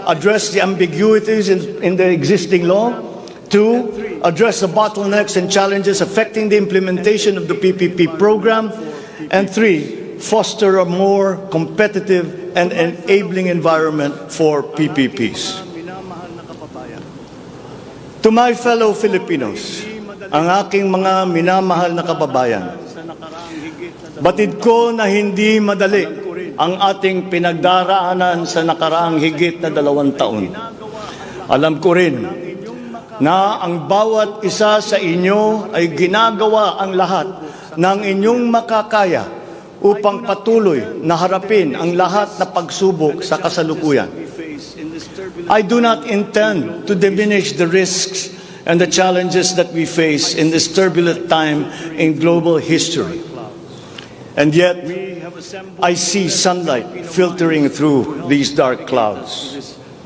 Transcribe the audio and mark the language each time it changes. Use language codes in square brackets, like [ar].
[en] Address the ambiguities in the existing law. 2. Address the bottlenecks and challenges affecting the implementation of the PPP program. And 3. Foster a more competitive and enabling environment for PPPs. To my fellow Filipinos, [tl] ang aking mga minamahal na kababayan, batid ko na hindi madali ang ating pinagdaraanan sa nakaraang higit na 2 taon. Alam ko rin na ang bawat isa sa inyo ay ginagawa ang lahat ng inyong makakaya upang patuloy na harapin ang lahat na pagsubok sa kasalukuyan. [en] I do not intend to diminish the risks and the challenges that we face in this turbulent time in global history. And yet, I see sunlight filtering through these dark clouds.